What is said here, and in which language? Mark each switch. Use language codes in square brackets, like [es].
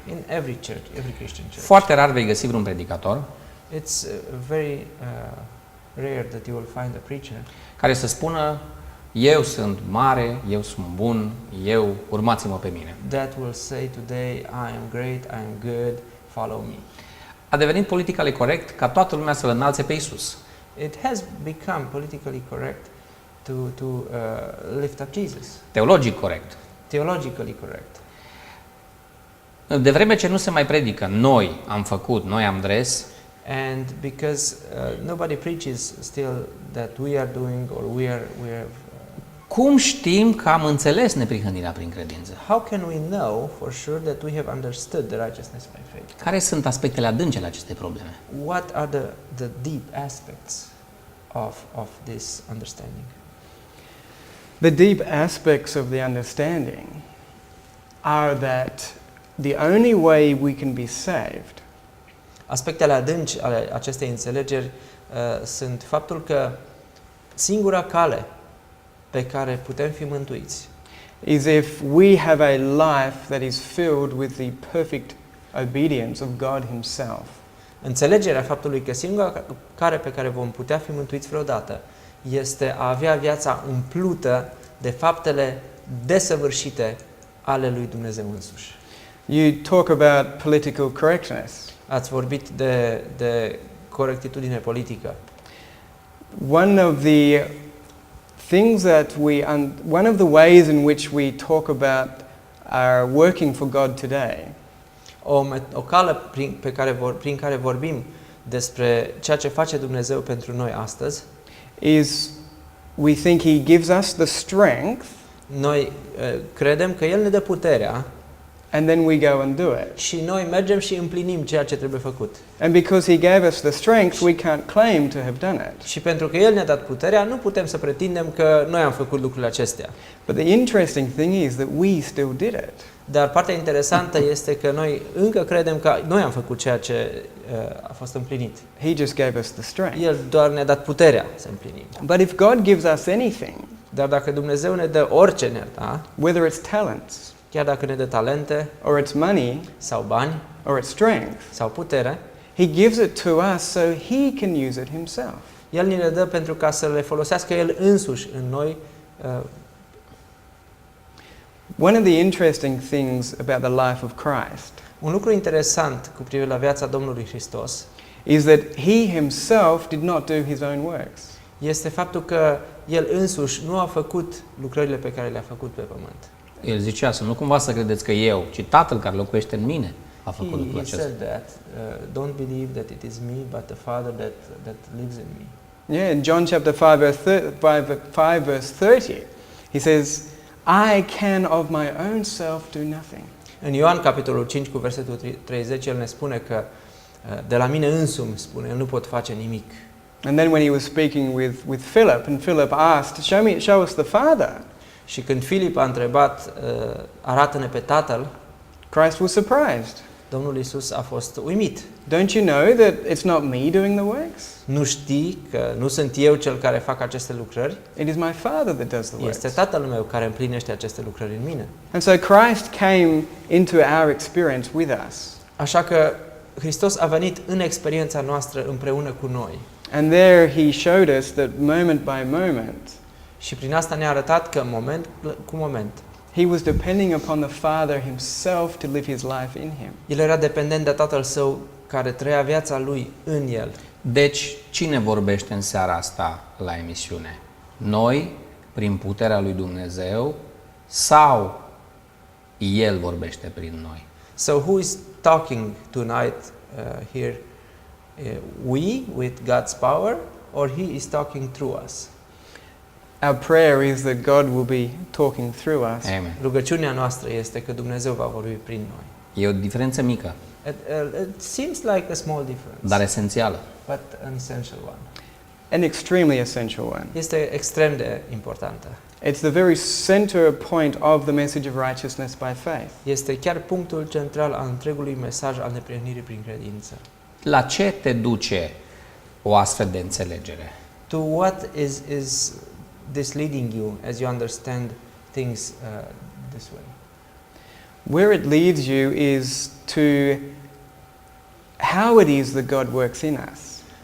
[en] In every church, every Christian church. [ro] Foarte rar vei găsi vreun predicator [en] It's very rare that you will find a preacher [ro] care să spună eu sunt mare, eu sunt bun, urmați-mă pe mine. [en] that will say today, I am great, I am good, follow me. [ro] A devenit politically corect ca toată lumea să-L înalțe pe Isus. [en] It has become politically correct to lift up Jesus. [ro] Teologic corect. [en] Theologically correct. [ro] De vreme ce nu se mai predică, noi am făcut, noi am dres, [en] And because nobody preaches still that we are doing or we have [ro] Cum știm că am înțeles neprihănirea prin credință? [en] How can we know for sure that we have understood the righteousness by faith? [ro] Care sunt aspectele adânci ale acestei probleme? [en] What are the deep aspects of this understanding? The deep aspects of the understanding are that the only way we can be saved [ro] Aspectele adânci ale acestei înțelegeri sunt faptul că singura cale pe care putem fi mântuiți [en] is if we have a life that is filled with the perfect obedience of God Himself. [ro] Înțelegerea faptului că singura cale pe care vom putea fi mântuiți vreodată este a avea viața umplută de faptele desăvârșite ale lui Dumnezeu însuși. [en] You talk about political correctness. [ro] Ați vorbit de corectitudine politică. [en] One of the things that one of the ways in which we talk about our working for God today [ro] O cale prin care vorbim despre ceea ce face Dumnezeu pentru noi astăzi, [en] is we think He gives us the strength [ro] noi credem că El ne dă puterea [en] and then we go and do it. [ro] și noi mergem și împlinim ceea ce trebuie făcut. [en] And because He gave us the strength, we can't claim to have done it. [ro] Și pentru că El ne-a dat puterea, nu putem să pretindem că noi am făcut lucrurile acestea. [en] But the interesting thing is that we still did it. [ro] Dar partea interesantă este că noi încă credem că noi am făcut ceea ce a fost împlinit. [en] He just gave us the strength. [ro] El doar ne-a dat puterea să împlinim. [en] But if God gives us anything, [ro] Dar dacă Dumnezeu ne dă orice ne da, [en] whether it's talents, [ro] chiar dacă ne dă talente [en] or it's money, [ro] sau bani [en] or it's strength, [ro] sau putere, [en] He gives it to us so He can use it Himself. [ro] El ni le dă pentru ca să le folosească El însuși în noi. [en] One of the interesting things about the life of Christ [ro] Un lucru interesant cu privire la viața Domnului Hristos [en] is that He Himself did not do His own works. [ro] este faptul că El însuși nu a făcut lucrările pe care le-a făcut pe pământ. El zicea să nu cumva să credeți că eu, ci Tatăl care locuiește în mine, a făcut lucrul [en] He [ro] acesta. [en] said that, don't believe that it is me, but the Father that lives in me. Yeah, in John chapter 5 verse 30, He says, I can of my own self do nothing. [ro] În Ioan capitolul 5 cu versetul 30 El ne spune că de la mine însumi, spune, eu nu pot face nimic. [en] And then when He was speaking with Philip, and Philip asked, show us the Father, [ro] Și când Filip a întrebat, arată-ne pe Tatăl, [en] Christ was surprised. [ro] Domnul Iisus a fost uimit. [en] Don't you know that it's not me doing the works? [ro] Nu știi că nu sunt eu cel care fac aceste lucrări? [en] It is my Father that does the works. [ro] Este Tatăl meu care împlinește aceste lucrări în mine. [en] And so Christ came into our experience with us. [ro] Așa că Hristos a venit în experiența noastră împreună cu noi. [en] And there He showed us that moment by moment, [ro] Și prin asta ne-a arătat că moment cu moment [en] He was depending upon the Father Himself to live His life in Him. [ro] El era dependent de Tatăl Său care trăia viața Lui în El. Deci, cine vorbește în seara asta la emisiune? Noi, prin puterea lui Dumnezeu, sau El vorbește prin noi? [en] So who is talking tonight here? We with God's power, or He is talking through us? Our prayer is that God will be talking through us. Amen. [ro] Rugăciunea noastră este că Dumnezeu va vorbi prin noi. E o diferență mică, [en] It seems like a small difference, [ro] dar esențială. [en] but an essential one. An extremely essential one. [ro] Este extrem de importantă. [en] It's the very center point of the message of righteousness by faith. [ro] Este chiar punctul central al întregului mesaj al neprihănirii prin credință. La ce te duce o astfel de înțelegere? [en] To what is this leading you as you understand things this way? Where it leads you is to how it is that God works in us.